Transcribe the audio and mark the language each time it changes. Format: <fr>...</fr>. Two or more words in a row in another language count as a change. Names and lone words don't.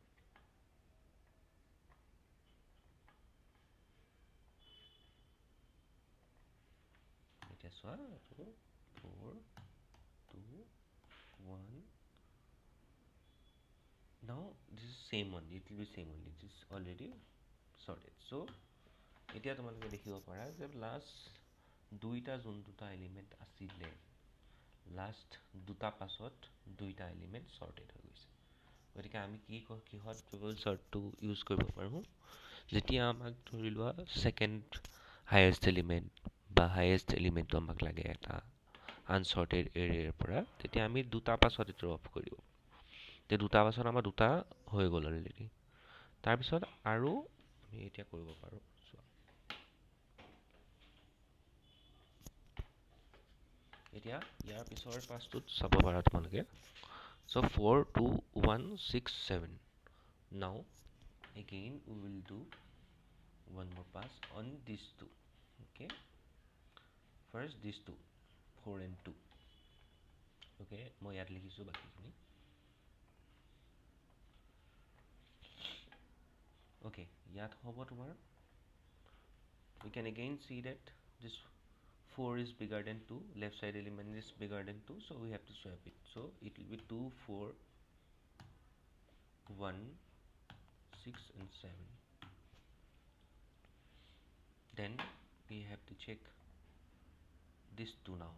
<en>It is 4 2 1. Now this is same only, it will be same only, this is already sorted.</en> <as>So এতিয়া তোমালোকে দেখিব পাৰা যে লাষ্ট দুইটা যোন দুটা এলিমেণ্ট আছিলে, লাষ্ট দুটা পাছত দুইটা এলিমেণ্ট ছৰ্টেড হৈ গৈছে। গতিকে আমি কিহত</as> <en>double sort use</en> <as>কৰিব পাৰোঁ? যেতিয়া আমাক ধৰি লোৱা</as> <en>second highest element</en> <as>বা</as> <en>highest element</en> <as>আমাক লাগে এটা</as> <en>unsorted array</en> <as>পৰা, তেতিয়া আমি দুটা পাছত এইটো অফ কৰিব পাৰোঁ। তে দুটা পাছত আমাৰ দুটা হৈ গ'ল অলৰেডি। তাৰপিছত আৰু আমি এতিয়া কৰিব পাৰোঁ, চোৱা এতিয়া ইয়াৰ পিছৰ পাছটোত চাব পাৰা তোমালোকে।</as> <en>So 4 2 1 6 7. Now again we will do one more pass on these two. Okay, first these two, 4 and 2.</en> <as>Okay, মই ইয়াত লিখিছোঁ বাকিখিনি। Okay, ইয়াত হ'ব তোমাৰ,</as> <en>we can again see that this 4 is bigger than 2, left side element is bigger than 2, so we have to swap it. So it will be 2 4 1 6 and 7. Then we have to check this 2 now.</en>